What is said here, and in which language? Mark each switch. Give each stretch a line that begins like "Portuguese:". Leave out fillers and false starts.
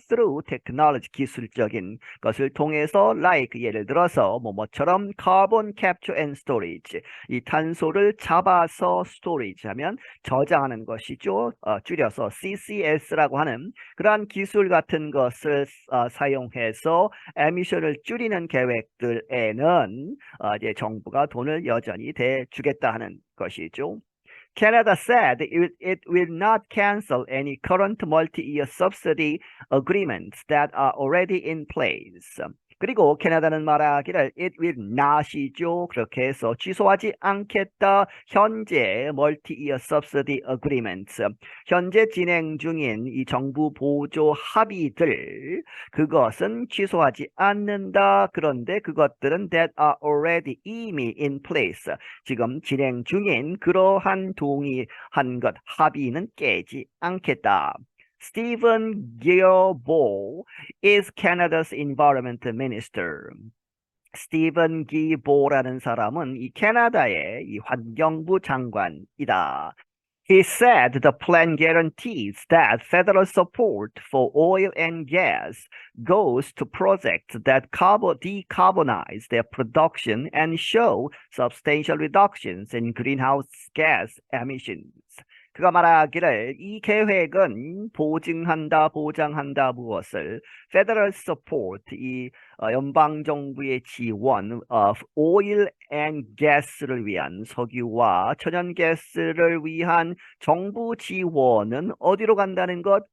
English: through technology,
Korean: 기술적인 것을 통해서 like, 예를 들어서 뭐처럼
English: carbon capture and storage,
Korean: 이 탄소를 잡아서 storage 하면 저장하는 것이죠. 줄여서 CCS라고 하는 그러한 기술 같은 것을 사용해서 에미션을 줄이는 계획들에는 이제 정부가 돈을 여전히 대주겠다 하는 것이죠.
English: Canada said it will not cancel any current multi-year subsidy agreements that are already in place.
Korean: 그리고 캐나다는 말하기를
English: it will not
Korean: 이죠. 그렇게 해서 취소하지 않겠다. 현재
English: multi-year subsidy agreements,
Korean: 현재 진행 중인 이 정부 보조 합의들, 그것은 취소하지 않는다. 그런데 그것들은
English: that are already
Korean: 이미
English: in place,
Korean: 지금 진행 중인 그러한 동의한 것, 합의는 깨지 않겠다.
English: Stephen Guilbeault is Canada's environment minister.
Korean: 스티븐 기보라는 사람은 이 캐나다의 이 환경부 장관이다.
English: He said the plan guarantees that federal support for oil and gas goes to projects that decarbonize their production and show substantial reductions in greenhouse gas emissions.
Korean: 그가 말하기를 이 계획은 보장한다 무엇을?
English: Federal support,
Korean: 이 연방 정부의 지원, oil and gas를 위한 석유와 천연가스를 위한 정부 지원은 어디로 간다는 것?